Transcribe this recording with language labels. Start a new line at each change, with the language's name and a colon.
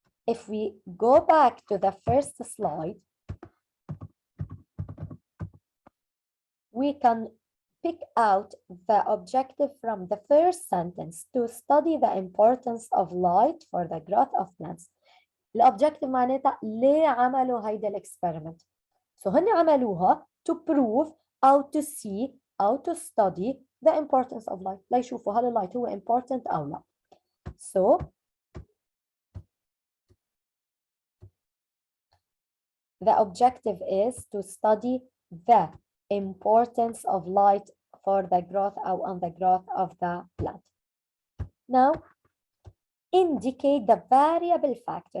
English: If we go back to the first slide, we can pick out the objective from the first sentence: to study the importance of light for the growth of plants.
Arabic: الobjective معناتها ليه عملوا هيدا الاكسبيرمنت.
English: So
Arabic: هن عملوها
English: to prove أو to see أو to study the importance of light.
Arabic: ليشوفوا هل اللايت هو important أو لا.
English: So the objective is to study the importance of light for the growth or on the growth of the plant. Now, indicate the variable factor.